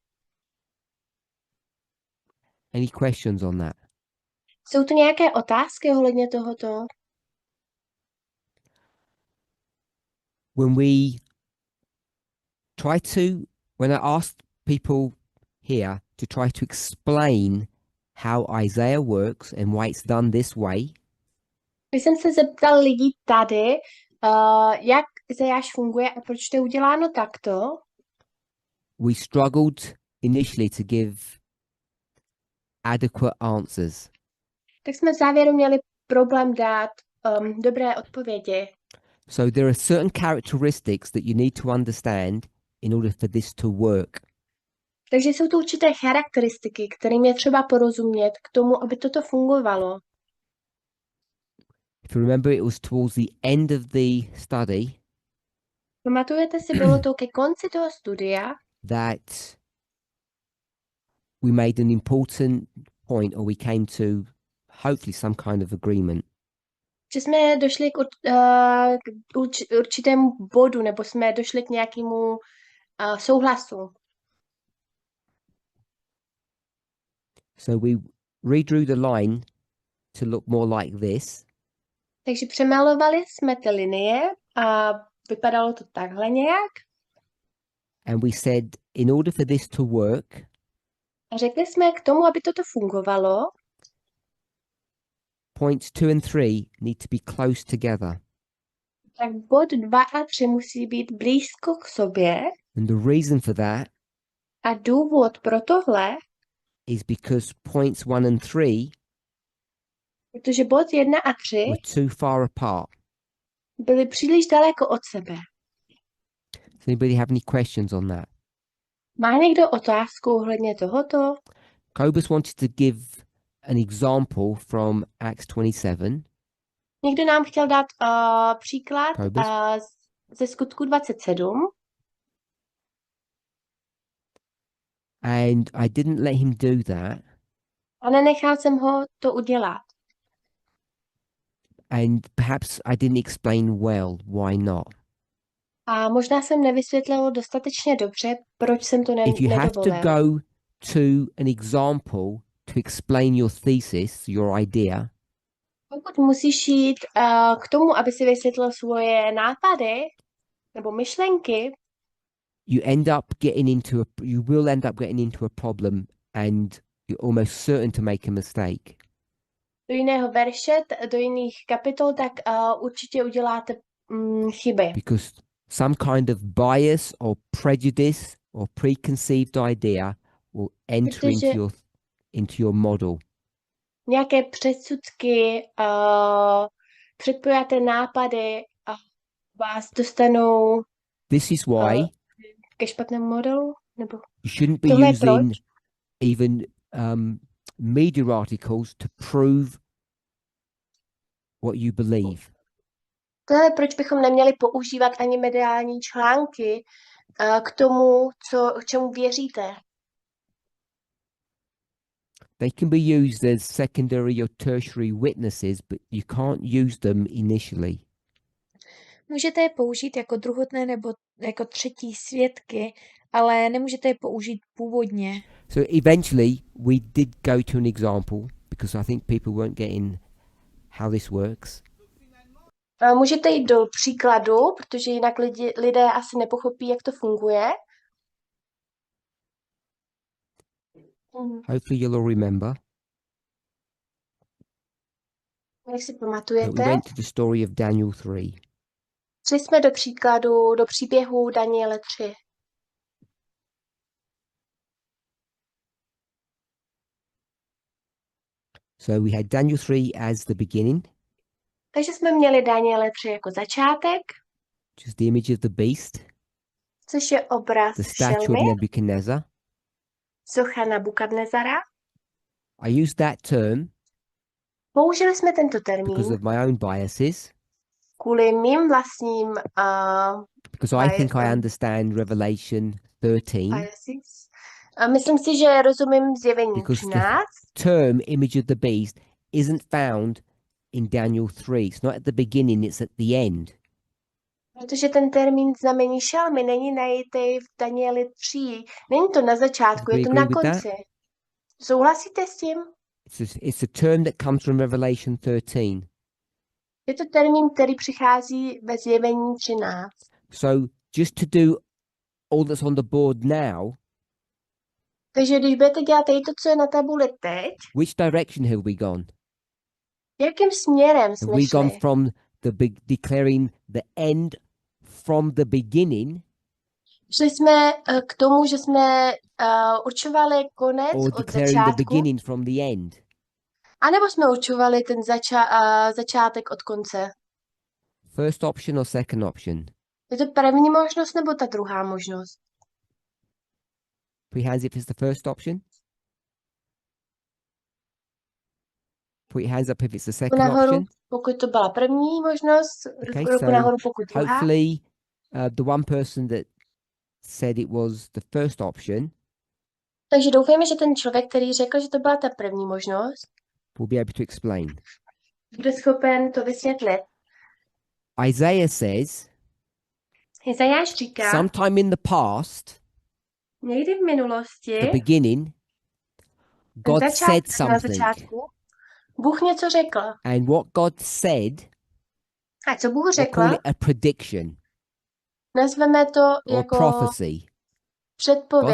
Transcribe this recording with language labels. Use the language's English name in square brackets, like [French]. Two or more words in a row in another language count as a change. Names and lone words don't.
[English] Any questions on that? [Czech] Jsou tu nějaké otázky ohledně tohoto? [English] When I asked people here to try to explain how Isaiah works and why it's done this way, [Czech] Když jsem se zeptal lidí tady, jak Izajáš funguje a proč to je uděláno takto, [English] we struggled initially to give adequate answers. [Czech] tak jsme v závěru měli problém dát dobré odpovědi. [English] So there are certain characteristics that you need to understand in order for this to work. [Czech] Takže jsou tu určité charakteristiky, kterým je třeba porozumět k tomu, aby toto fungovalo. [English] If you remember, it was towards the end of the study [Czech] Pamatujete si, bylo to ke konci toho studia, [English] that we made an important point, or we came to hopefully some kind of agreement. [Czech] že jsme došli k určitému bodu, nebo jsme došli k nějakému souhlasu. [English] So we redrew the line to look more like this. [Czech] Takže přemalovali jsme ty linie a vypadalo to takhle nějak. [English] And we said, in order for this to work, [Czech] A řekli jsme, k tomu, aby toto fungovalo, [English] points 2 and 3 need to be close together. [Czech] tak bod 2 a 3 musí být blízko k sobě. [English] And the reason for that [Czech] A důvod pro tohle, [English] is because points 1 and 3 [Czech] protože bod 1 a 3 [English] were too far apart. [Czech] byly příliš daleko od sebe. [English] Does anybody have any questions on that? [Czech] Má někdo otázku ohledně tohoto? [English] Cobus wanted to give an example from Acts 27. [Czech] Někdo nám chtěl dát příklad Kobus? ze skutku 27. [English] And I didn't let him do that. [Czech] A nenechal jsem ho to udělat. [English] And perhaps I didn't explain well why not. [Czech] A možná jsem nevysvětlil dostatečně dobře, proč jsem to [English] If you have to [Czech] nedovolil. [English] go to an example to explain your thesis, your idea, [Czech] Pokud musíš jít k tomu, aby si vysvětlil svoje nápady nebo myšlenky, [English] you will end up getting into a problem, and you're almost certain to make a mistake. [Czech] do jiného verše, do jiných kapitol, tak určitě uděláte chyby. [English] Because some kind of bias or prejudice or preconceived idea will enter [Czech] Protože- [English] into your model. [Czech] Nějaké předsudky, předpojaté nápady vás dostanou [English] This is why [Czech] ke špatnému modelu? Nebo [English] you shouldn't be [Czech] tohle je [English] using [Czech] proč? [English] even media articles to prove what you believe. [Czech] To je, proč bychom neměli používat ani mediální články k tomu, k čemu věříte. [English] They can be used as secondary or tertiary witnesses, but you can't use them initially. [Czech] Můžete je použít jako druhotné nebo jako třetí svědky, ale nemůžete je použít původně. [English] So eventually we did go to an example because I think people weren't getting how this works. [Czech] Můžete jít do příkladu, protože jinak lidé asi nepochopí, jak to funguje. [English] Hopefully you'll all remember [Czech] Jak si [English] that we [Czech] pamatujete, [English] went to the story of Daniel 3. [Czech] šli jsme do příběhu Daniele 3. [English] So we had Daniel 3 as the beginning, [Czech] Takže jsme měli Daniele 3 jako začátek, [English] which is the image of the beast, [Czech] což je obraz [English] the statue [Czech] šelmy, [English] of Nebuchadnezzar. [Czech] socha Nabukadnezara. [English] I used that term [Czech] Použili jsme tento [English] because [Czech] termín [English] of my own biases, [Czech] kvůli mým vlastním [English] because I think I understand Revelation 13, [Czech] biases. A myslím si, že rozumím zjevení [English] because [Czech] 13, [English] the term image of the beast isn't found in Daniel 3. It's not at the beginning, it's at the end. [Czech] protože ten termín znamení šelmy není najítý v Danieli 3. Není to na začátku, [English] Do [Czech] je [English] we [Czech] to [English] agree [Czech] na [English] with that? [Czech] konci. Souhlasíte s tím? [English] It's a term that comes from Revelation 13. [Czech] Je to termín, který přichází ve zjevení 13. [English] So just to do all that's on the board now, [Czech] Takže když budete dělat tady to, co je na tabuli teď, [English] which direction have we gone? [Czech] jakým směrem [English] Have [Czech] jsme [English] we gone [Czech] šli? [English] from declaring the end from the beginning, [Czech] Šli jsme k tomu, že jsme určovali konec [English] or [Czech] od [English] declaring the [Czech] začátku, [English] beginning from the end? [Czech] anebo jsme určovali ten začátek od konce? [English] First option or second option? [Czech] Je to první možnost nebo ta druhá možnost? [English] Put your hands up if it's the first option. Put your hands up if it's the [Czech] Ruku [English] second [Czech] nahoru, [English] option. [Czech] pokud to byla první možnost, [English] Okay, [Czech] ruku [English] so [Czech] nahoru, pokud druhá. [English] hopefully the one person that said it was the first option [Czech] Takže doufejme, že ten člověk, který řekl, že to byla ta první možnost, [English] will be able to explain. [Czech] bude schopen to vysvětlit. [English] Isaiah says, [Czech] Izajáš říká, [English] sometime in the past, [Czech] někdy v minulosti, [English] the beginning, [Czech] ten [English] God said [Czech] začátek, na [English] something. [Czech] začátku, Bůh něco řekl. [English] And what God said, [Czech] A co Bůh [English] we'll [Czech] řekl, [English] call it a prediction [Czech] nazveme to [English] or [Czech] jako [English] prophecy. God [Czech] předpověď